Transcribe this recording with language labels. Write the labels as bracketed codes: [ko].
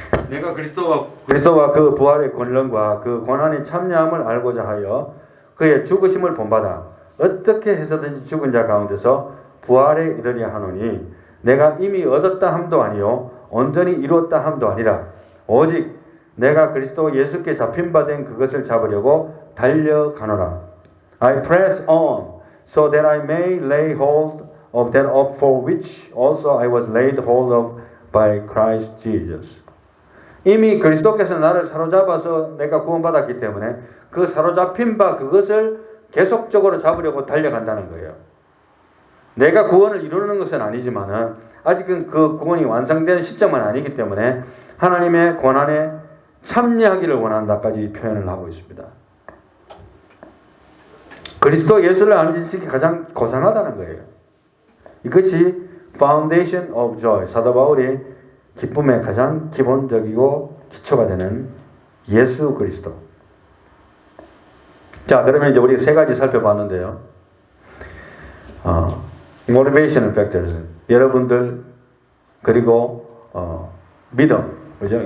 [ko] 내가 그리스도와 그 부활의 권능과 그 고난의 참여함을 알고자 하여 그의 죽으심을 본받아 어떻게 해서든지 죽은 자 가운데서 부활에 이르려 하노니 내가 이미 얻었다 함도 아니요 온전히 이루었다 함도 아니라 오직 내가 그리스도 예수께 잡힌 바 된 그것을 잡으려고 달려가노라. [en] I press on so that I may lay hold of that up for which also I was laid hold of by Christ Jesus. [ko] 이미 그리스도께서 나를 사로잡아서 내가 구원받았기 때문에 그 사로잡힌 바 그것을 계속적으로 잡으려고 달려간다는 거예요. 내가 구원을 이루는 것은 아니지만은 아직은 그 구원이 완성된 시점은 아니기 때문에 하나님의 고난에 참여하기를 원한다까지 표현을 하고 있습니다. 그리스도 예수를 아는 지식이 가장 고상하다는 거예요. [en] 이것이 foundation of joy. [ko] 사도 바울이 기쁨의 가장 기본적이고 기초가 되는 예수 그리스도. 자, 그러면 이제 우리 세 가지 살펴봤는데요. [en] motivation factors. [ko] 여러분들 그리고 믿음. 그죠?